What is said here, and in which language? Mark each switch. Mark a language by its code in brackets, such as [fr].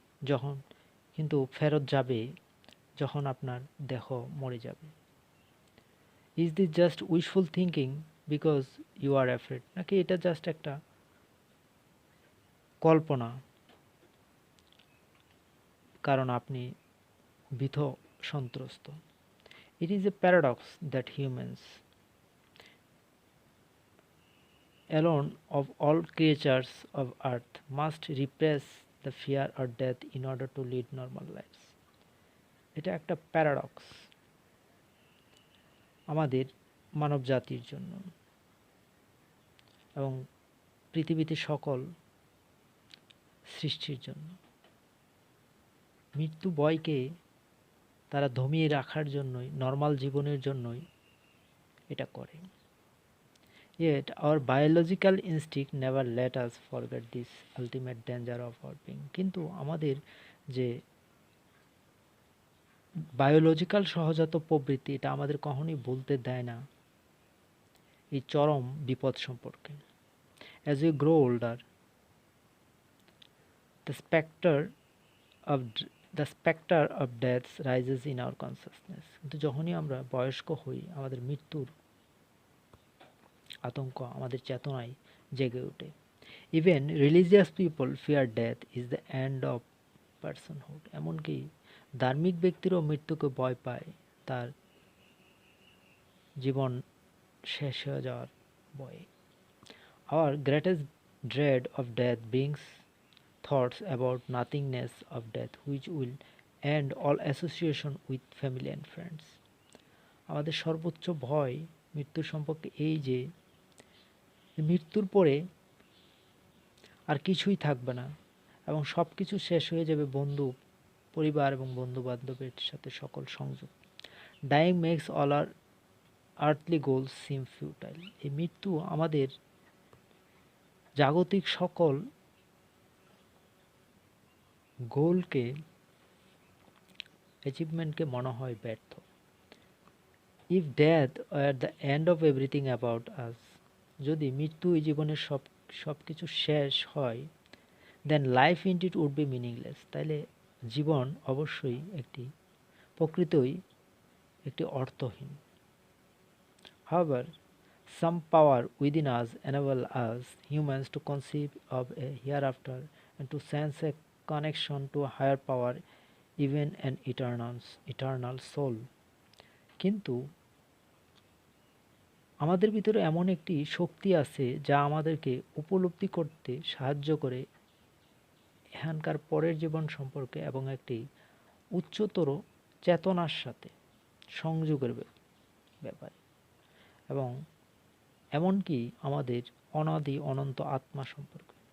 [bn] যখন কিন্তু ফেরত যাবে যখন আপনার দেহ মরে যাবে। [en] Is this just wishful thinking because you are afraid? [bn] নাকি এটা জাস্ট একটা কল্পনা কারণ আপনি ভীত সন্ত্রস্ত? [en] It is a paradox that humans alone of all creatures of earth must repress the fear or death in order to lead normal lives. [bn] এটা একটা paradox আমাদের মানব জাতির জন্য এবং পৃথিবীতে সকল সৃষ্টির জন্য। মৃত্যু ভয়কে তারা দমিয়ে রাখার জন্যই, নর্মাল জীবনের জন্যই এটা করে। [en] Yet our biological instinct never let us forget this ultimate danger of our being. [bn] কিন্তু আমাদের যে বায়োলজিক্যাল সহজাত প্রবৃত্তি এটা আমাদের কখনোই বলতে দেয় না এই চরম বিপদ সম্পর্কে। [en] As we grow older, the specter of the specter of death rises in our consciousness. [bn] কিন্তু যখনই আমরা বয়স্ক হই আমাদের মৃত্যুর আতঙ্ক আমাদের চেতনায় জেগে ওঠে। [en] Even religious people fear death is the end of personhood. [bn] এমনকি ধার্মিক ব্যক্তিরও মৃত্যুকে ভয় পায়, তার জীবন শেষ হয়ে যাওয়ার ভয়ে। [en] Our greatest dread of death brings thoughts about nothingness of death which will end all association with family and friends. [bn] আমাদের সর্বোচ্চ ভয় মৃত্যু সম্পর্কে এই যে মৃত্যুর পরে আর কিছুই থাকবে না এবং সব কিছু শেষ হয়ে যাবে বন্ধু পরিবার এবং বন্ধু বান্ধবের সাথে সকল সংযোগ। [en] Dying makes all our earthly goals seem futile. [bn] এই মৃত্যু আমাদের জাগতিক সকল গোলকে অ্যাচিভমেন্টকে মনে হয় ব্যর্থ। [en] if death are the end of everything about us, [bn] যদি মৃত্যু এই জীবনের সব কিছু শেষ হয়, [en] then life in it would be meaningless, [bn] তাইলে জীবন অবশ্যই প্রকৃতই একটি অর্থহীন। [en] However, some power within us enable us humans to conceive of a hereafter and to sense a connection to a higher power, even an eternal soul. [bn] কিন্তু আমাদের ভিতরে এমন একটি শক্তি আছে যা আমাদেরকে উপলব্ধি করতে সাহায্য করে এখানকার পরের জীবন সম্পর্কে এবং একটি উচ্চতর চেতনার সাথে সংযোগের ব্যাপারে, এবং এমনকি আমাদের অনাদি অনন্ত আত্মা সম্পর্কে।